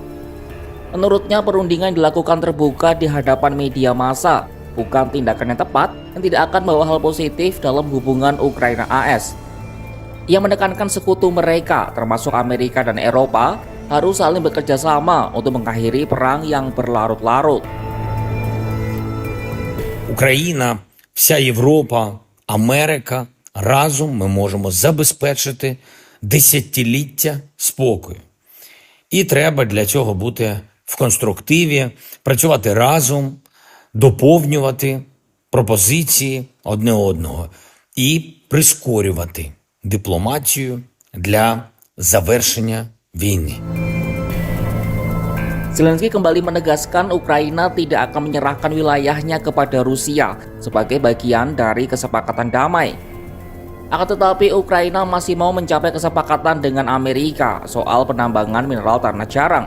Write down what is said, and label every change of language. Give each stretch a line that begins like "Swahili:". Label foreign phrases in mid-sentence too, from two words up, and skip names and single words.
Indonesian: Menurutnya perundingan dilakukan terbuka di hadapan media massa, bukan tindakan yang tepat dan tidak akan membawa hal positif dalam hubungan Ukraina AS. Ia menekankan sekutu mereka, termasuk Amerika dan Eropa, harus saling bekerja sama untuk mengakhiri perang yang berlarut-larut.
Ukrainian: Україна, вся Європа, Америка, разом ми можемо забезпечити десятиліття спокою. І треба для цього бути в конструктиві, працювати разом, доповнювати пропозиції одне одного і прискорювати дипломатію для завершення війни.
Indonesian: Zelensky kembali menegaskan Ukraina tidak akan menyerahkan wilayahnya kepada Rusia sebagai bagian dari kesepakatan damai. Akan tetapi Ukraina masih mau mencapai kesepakatan dengan Amerika soal penambangan mineral tanah jarang.